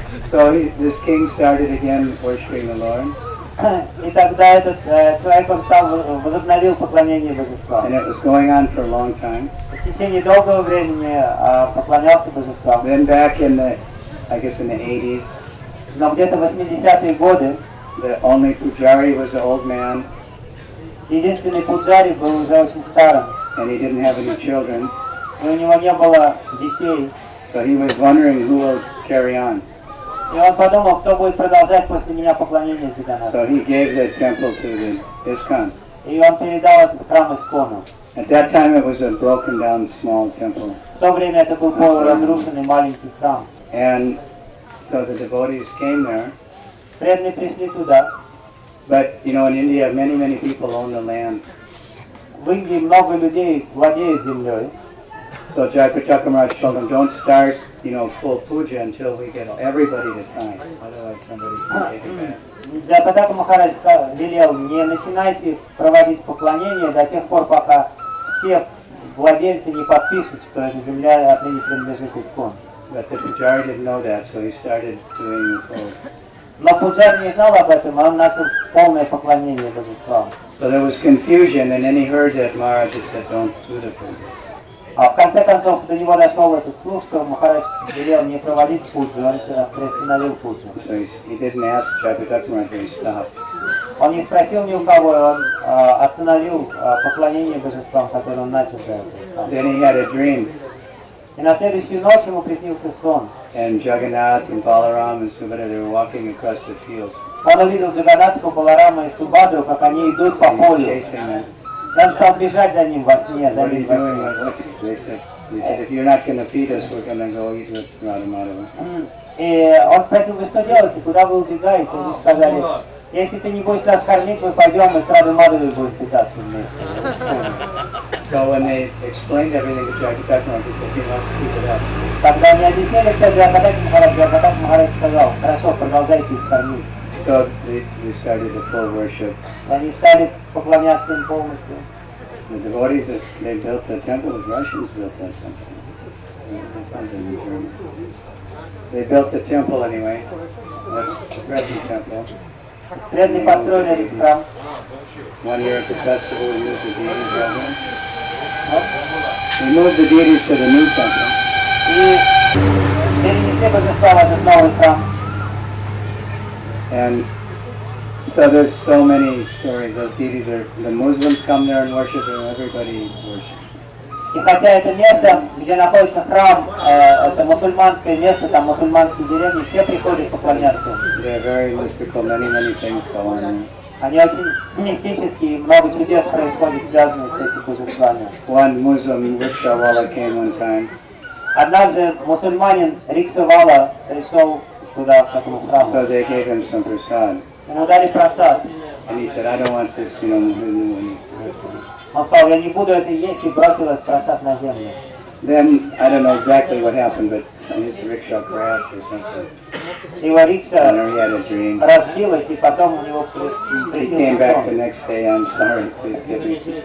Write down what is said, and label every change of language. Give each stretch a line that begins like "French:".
English: So this king started again worshiping the Lord.
Russian: И тогда этот человек, он стал, возобновил поклонение божествам.
English: And it was going on for a long time.
Russian: В течение долгого времени поклонялся божествам.
English: Then back in the, I guess in the 80s.
Russian: Но где-то 80-е годы.
English: The only pujari was the old man.
Russian: Единственный пуджари был уже очень старым.
English: And he didn't have any children.
Russian: И у него не было детей.
English: So he was wondering who will carry on.
Russian: И он подумал, кто будет продолжать после меня поклонение Джаганнатху.
English: So he gave the temple to the ISKCON.
Russian: И он передал этот храм ИСКОНу.
English: At that time it was a broken down small temple.
Russian: В то время это был полуразрушенный маленький храм.
English: And so the devotees came there.
Russian: Преданные пришли туда.
English: But you know, in India, many, many people own the land.
Russian: В Индии много людей владеют землей.
English: So Jaipur Chakramaraj told them, don't start, you know, full puja until we get everybody to sign. Otherwise, somebody's going to take it back.
Russian: Jaipur Chakramaraj велел, не начинайте проводить поклонение до тех пор, пока все владельцы не подпишут, что эта земля отныне принадлежит Искон.
English: But the Pujari didn't know that, so he started doing it all.
Russian: Но Пуджари не знал об этом, а он начал полное поклонение божествам.
English: So there was confusion, and then he heard that Maharaj had said, don't do the puja.
Russian: А в конце концов до него дошел этот слух, что Махарадж велел не проводить пуджу, он приостановил пуджу.
English: So he didn't ask Chaturdak Maharaj, he stopped.
Russian: Он не спросил ни у кого, он остановил поклонение божествам, которое он начал до этого.
English: Then he had a dream.
Russian: И на следующую ночь ему приснился сон.
English: And Jagannath and Balaram and Subhadra, they were walking across the fields.
Russian: Он увидел Джаганатху, Баларама и Субхадру, как они идут по полю. Он стал бежать за ним во сне, за ним во сне.
English: He said, if you're not going to feed us, we're going to go eat with Radha Madhava.
Russian: И он спросил, вы что делаете, куда вы убегаете? Они сказали, если ты не будешь нас кормить, мы пойдем, и с Радой Мадовой будем питаться вместе.
English: So when they explained everything to Jagannath Maharaj, said, he wants to keep it up.
Russian: Тогда они объяснили, что Джагадхи Махарадж сказал, хорошо, продолжайте их кормить.
English: So they started the full worship.
Russian: Они стали поклоняться им полностью.
English: The devotees, they built the temple, the Russians built that temple. They built the temple anyway. That's the present temple.
Russian: Предни построили этот храм.
English: One year at the festival, we moved the deities over. We moved the deities to the new temple. And so there's so many stories. Those deities are, the Muslims come there and worship, and everybody worships.
Russian: И хотя это место, где находится храм, это мусульманское место, там мусульманские деревни, все приходят поклоняться.
English: They are very mystical, many things go on.
Russian: Они очень мистические, много чудес происходит, связанных с этим божествами.
English: One Muslim, Rikshawala, came one time.
Russian: Однажды мусульманин Рикшавала пришел туда, к этому храму.
English: So they gave him some prasad.
Russian: И ему дали прасад.
English: And he said, I don't want this, you know,
Russian: он сказал, я не буду это есть, и бросил этот просад на землю.
English: Then, I don't know exactly what happened, but his rickshaw crashed or something.
Russian: Его рикша разбилась, и потом у него приснился сон.
English: Back the next day, I'm sorry, please give me this.